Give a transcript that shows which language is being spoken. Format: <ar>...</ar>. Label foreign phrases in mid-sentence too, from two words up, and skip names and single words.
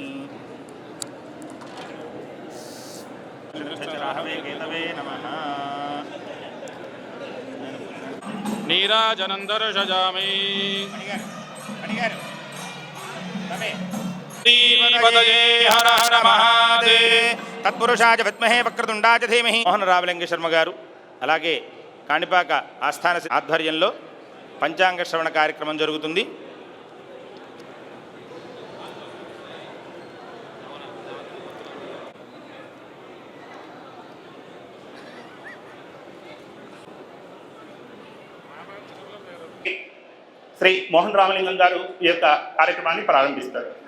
<sa>नीराजनं दर्शयामि। हर हर महादेव। तत्पुरुषाय विद्महे वक्रతుండాయ ధీమహి।</sa> <te>మోహన రామలింగ శర్మ గారు అలాగే కాణిపాక ఆస్థాన ఆధ్వర్యంలో పంచాంగ శ్రవణ కార్యక్రమం జరుగుతుంది. శ్రీ మోహన్ రామలింగం గారు ఈ యొక్క కార్యక్రమాన్ని ప్రారంభిస్తారు.</te>